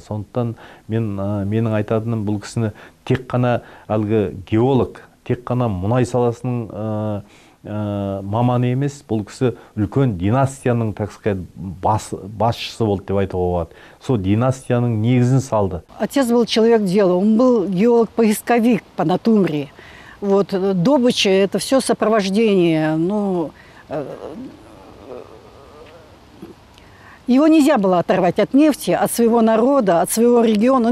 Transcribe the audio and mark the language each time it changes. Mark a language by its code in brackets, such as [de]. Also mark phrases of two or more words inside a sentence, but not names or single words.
[kk] Сондықтан менің айтатыным бұл кісіні тек қана әлгі геолог, тек қана мұнай саласының маманы емес, бұл кісі үлкен династияның, [ru] так сказать, [kk] басшысы болды деп айтуға болады. Сол династияның негізін салды. [ru] Отец был человек дела, он был геолог-поисковик по натуре. Вот, добыча – это все сопровождение. Ну, его нельзя было оторвать от нефти, от своего народа, от своего региона.